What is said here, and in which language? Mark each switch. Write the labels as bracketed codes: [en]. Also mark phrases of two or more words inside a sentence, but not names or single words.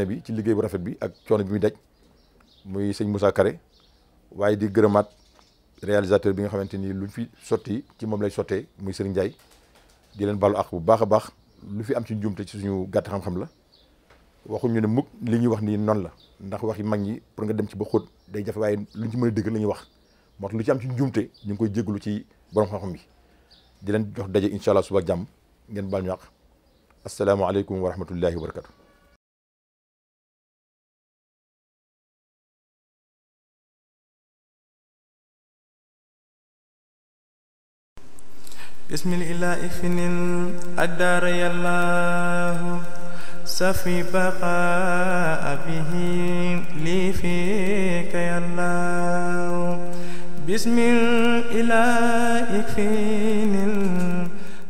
[wo] bi ci liggéey bu rafet bi ak coono bi muy daj muy sëñ Moussa Kare waaye di gërëmaat réalisateur bi nga xamante ni luñ fi sotti ci moom lay sottee muy Serigne Ndiaye di leen baalu ak bu baax a baax lu fi am ci njuumte ci suñu gàtt xam-xam la waxuñu ne mukk li ñuy wax nii noonu la ndax waxi mag ñi pour nga dem ci ba xóot day jafe waaye luñ ci mën a dégg la ñuy wax moo tax lu ci am ci njuumte ñu ngi koy jégalu ci borom xam-xam bi di leen jox daje [ar] إن شاء الله [wo] suba ak jàmm ngeen baal ñu àq [ar] السلام عليكم ورحمة الله وبركاته. بسم الإله فنن الدار يالله سفي بقاء به لي فيك يالله بسم الإله فنن